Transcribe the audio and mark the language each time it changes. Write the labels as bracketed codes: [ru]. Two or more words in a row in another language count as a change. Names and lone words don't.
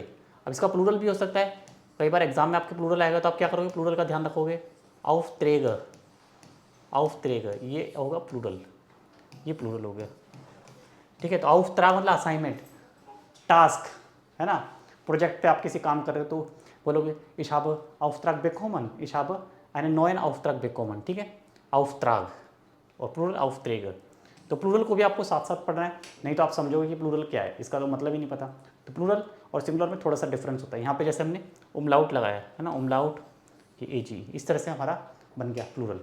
[hi] अब इसका प्लूरल भी हो सकता है, कई बार एग्जाम में आपके प्लूरल आएगा तो आप क्या करोगे, प्लूरल का ध्यान रखोगे। आउफ्त्रेगर, आउफ्त्रेगर ये होगा प्लूरल, ये प्लूरल हो गया, ठीक है। तो आउफ्त्राग मतलब असाइनमेंट, टास्क, है ना। प्रोजेक्ट पे आप किसी काम कर रहे हो तो बोलोगे [de] ich habe Auftrag bekommen, ich habe einen neuen Auftrag bekommen, [hi] ठीक है। Auftrag और प्लूरल Aufträge। तो प्लूरल को भी आपको साथ साथ पढ़ना है, नहीं तो आप समझोगे कि प्लूरल क्या है, इसका तो मतलब ही नहीं पता। तो प्लूरल और सिंगुलर में थोड़ा सा डिफरेंस होता है। यहाँ पे जैसे हमने उमलाउट लगाया है ना, उमलाउट ये AG, इस तरह से हमारा बन गया प्लूरल।